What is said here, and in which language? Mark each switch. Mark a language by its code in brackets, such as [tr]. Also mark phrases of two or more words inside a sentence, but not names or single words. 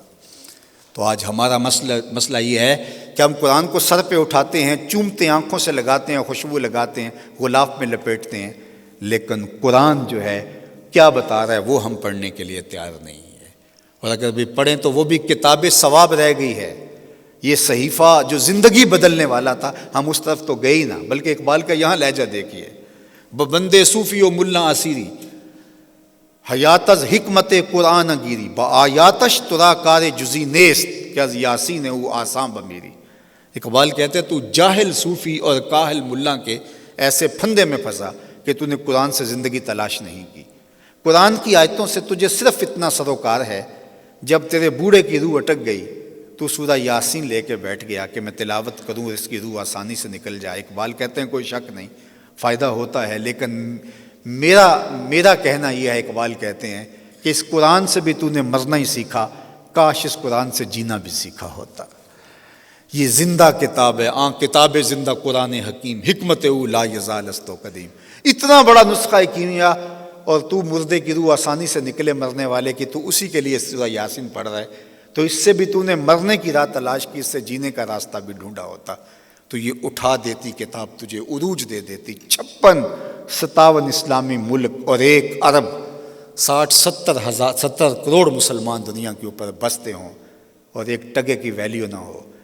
[ur] تو آج ہمارا مسئلہ یہ ہے کہ ہم قرآن کو سر پہ اٹھاتے ہیں، چومتے ہیں، آنکھوں سے لگاتے ہیں، خوشبو لگاتے ہیں، غلاف میں لپیٹتے ہیں، لیکن قرآن جو ہے کیا بتا رہا ہے وہ ہم پڑھنے کے لیے تیار نہیں ہے، اور اگر بھی پڑھیں تو وہ بھی کتاب ثواب رہ گئی ہے۔ یہ صحیفہ جو زندگی بدلنے والا تھا ہم اس طرف تو گئے ہی نہ، بلکہ اقبال کا یہاں لہجہ دیکھیے، [fa] بندے صوفی و ملا اسیری حیات از حکمت قرآن گیری، با آیاتش ترا کار جزی نیست کہ از یاسین او آساں بمیری۔ [ur] اقبال کہتے تو جاہل صوفی اور کاہل ملا کے ایسے پھندے میں پھنسا کہ تو نے قرآن سے زندگی تلاش نہیں کی۔ قرآن کی آیتوں سے تجھے صرف اتنا سروکار ہے، جب تیرے بوڑھے کی روح اٹک گئی تو سورہ یاسین لے کے بیٹھ گیا کہ میں تلاوت کروں، اس کی روح آسانی سے نکل جائے۔ اقبال کہتے ہیں کوئی شک نہیں فائدہ ہوتا ہے، لیکن میرا کہنا یہ ہے، اقبال کہتے ہیں کہ اس قرآن سے بھی تو نے مرنا ہی سیکھا، کاش اس قرآن سے جینا بھی سیکھا ہوتا۔ یہ زندہ کتاب ہے، [fa] کتاب زندہ قرآن حکیم، حکمت او لا یزال است و قدیم. [ur] اتنا بڑا نسخہ کیمیا، اور تو مردے کی روح آسانی سے نکلے مرنے والے کی، تو اسی کے لیے سورہ یاسین پڑھ رہا ہے. تو اس سے بھی تو نے مرنے کی راہ تلاش کی، اس سے جینے کا راستہ بھی ڈھونڈا ہوتا. تو یہ اٹھا دیتی کتاب تجھے عروج دے دیتی. 57 اسلامی ملک اور 1 ارب 70 کروڑ مسلمان دنیا کے اوپر بستے ہوں اور ایک ٹگے کی ویلیو نہ ہو.